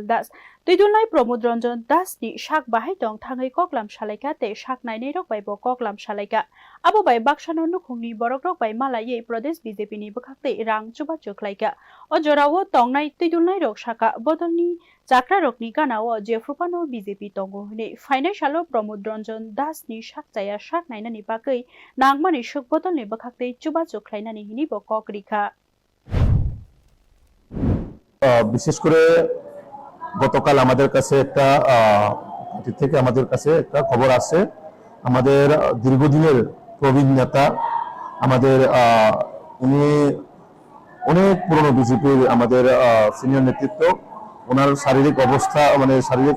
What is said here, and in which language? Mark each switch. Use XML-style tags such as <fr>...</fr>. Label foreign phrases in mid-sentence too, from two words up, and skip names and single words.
<trp>दास तुइदुलनाय प्रमोद रंजन दासनि साक बाहाय दं थाङै कक्लाम सालायका तै साक नायनै रकबायबो कक्लाम सालायका आबो बाय बाक्सानो नुखुंनि बरक रकबाय मालायै प्रदेश बीजेपीनि बखाक्ते रां चुबाचु खलायका अजरावो तंनाय तुइदुलनाय रक साका बदलनि चाक्रा रकनि गानाव जेफ्रुपानो बीजेपी तंगो हने फाइनाल प्रमोद रंजन दासनि साकजाया साक नायनानि बागै नांमानि सुक बदलनि बखाक्ते चुबाचु खलायनानि हिनिबो ककरिखा</trp> <bn>বিশেষ করে গতকাল আমাদের কাছে একটা পার্টি থেকে আমাদের কাছে একটা খবর আছে আমাদের দীর্ঘদিনের প্রবীণ নেতা আমাদের উনি অনেক পুরনো বিজেপির আমাদের সিনিয়র নেতৃত্ব ওনার শারীরিক অবস্থা মানে শারীরিক</bn>